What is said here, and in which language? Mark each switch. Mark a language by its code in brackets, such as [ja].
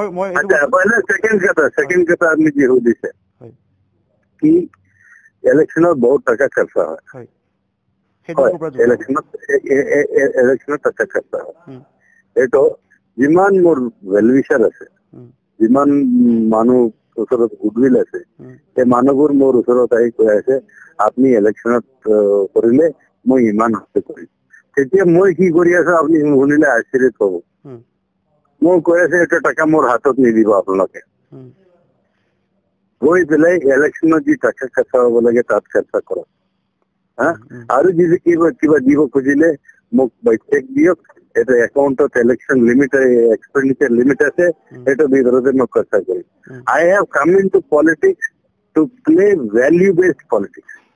[as] Second কথা আপনি যি সুধিছে কি ইলেকশ্যনত বহুত টকা খৰচা হয়। ইলেকশ্যনত টকা খৰচা হয়। এইটো যিমান মোৰ ভেলুৱেচাৰ আছে, যিমান মানুহ ওচৰত গুডউইল আছে, সেই মানুহবোৰ মোৰ ওচৰত আহি কৈ আছে আপুনি ইলেকশ্যনত কৰিলে মই ইমান কৰিম। তেতিয়া মই কি কৰি আছো আপুনি শুনিলে আশ্চৰ্যিত হ'ব। মই কৈ আছো এটা টকা মোৰ হাতত নিদিব আপোনালোকে, গৈ পেলাই ইলেকশ্যনত যি টকা খৰচা হ'ব লাগে তাত খৰচা কৰক। আৰু যদি কিবা দিব খুজিলে মোক চেক দিয়ক, এটা একাউণ্টত ইলেকশ্যন লিমিট এক্সপেণ্ডিচাৰ লিমিট আছে, এইটো ভিতৰতে মই খৰচা কৰিম। [en] I have come into politics to play value-based politics.